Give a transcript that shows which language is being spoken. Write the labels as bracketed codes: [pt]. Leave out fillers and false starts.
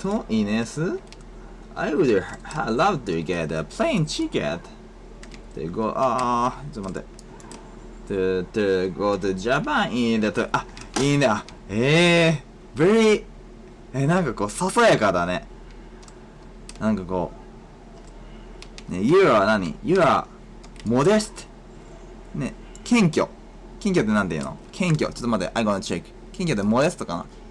[en] Ines, I would love to get a plane ticket to go, [ja] ちょっと待って。 [en] to go to Japan in the, [ja] いいね。 very, なんかこう、ささやかだね。なんかこう、ね、 [en] you are 何 ?you are modest. [ja] ね、謙虚。謙虚ってなんて言うの？謙虚。ちょっと待って、 [en] I gonna check. [ja] 謙虚って modest かな？